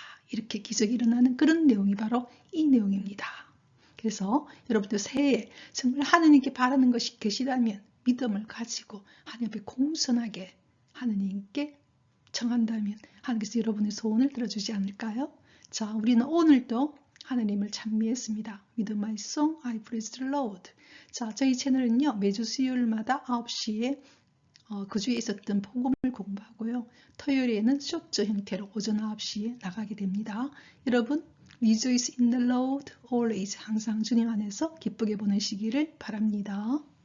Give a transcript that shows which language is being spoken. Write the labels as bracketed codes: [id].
[ko] 이렇게 기적이 일어나는 그런 내용이 바로 이 내용입니다. 그래서 여러분들 새해에 정말 하느님께 바라는 것이 계시다면 믿음을 가지고 하나님 앞에 공손하게 하느님께 청한다면 하나님께서 여러분의 소원을 들어주지 않을까요? 자, 우리는 오늘도 하나님을 찬미했습니다. [en] With my song I praise the Lord. [ko] 자, 저희 채널은요, 매주 수요일마다 9시에 그 주에 있었던 복음을 공부하고요. 토요일에는 쇼츠 형태로 오전 9시에 나가게 됩니다. 여러분, [en] Rejoice in the Lord always, [ko] 항상 주님 안에서 기쁘게 보내시기를 바랍니다.